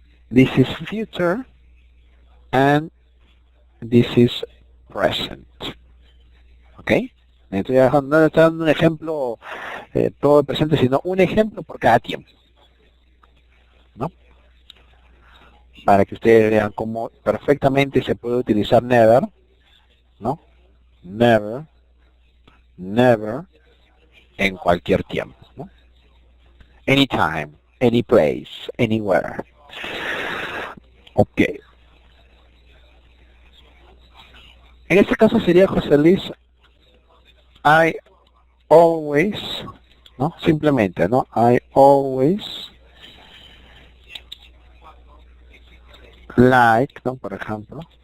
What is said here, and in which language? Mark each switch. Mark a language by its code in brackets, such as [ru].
[en] This is future and this is present. ¿Ok? [es] Entonces no está dando un ejemplo todo el presente, sino un ejemplo por cada tiempo, ¿no? Para que ustedes vean cómo perfectamente se puede utilizar never, ¿no? Never, never, en cualquier tiempo, ¿no? [en] Anytime, any place, anywhere. Ok. [es] En este caso sería, José Luis, [en] I always, [es] ¿no? Simplemente, ¿no? [en] I always like, [es] ¿no? Por ejemplo.